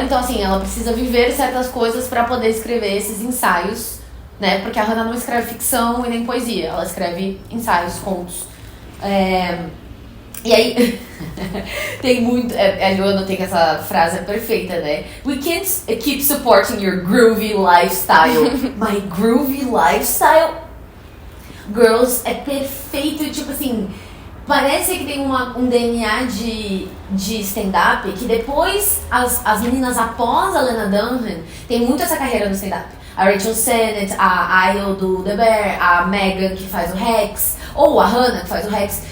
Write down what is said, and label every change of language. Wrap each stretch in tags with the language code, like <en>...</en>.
<pt>Então assim, ela precisa viver certas coisas pra poder escrever esses ensaios, né? Porque a Hannah não escreve ficção e nem poesia, ela escreve ensaios, contos. E aí, tem muito... Eu anotei que essa frase é perfeita, né?</pt> <en>We can't keep supporting your groovy lifestyle. My groovy lifestyle?</en> <pt>Girls é perfeito, tipo assim... Parece que tem um DNA de stand-up, que depois as meninas após a Lena Dunham tem muito essa carreira no stand-up. A Rachel Sennett, a Isle do The Bear, a Megan que faz o Rex, ou a Hannah que faz o Rex.</pt>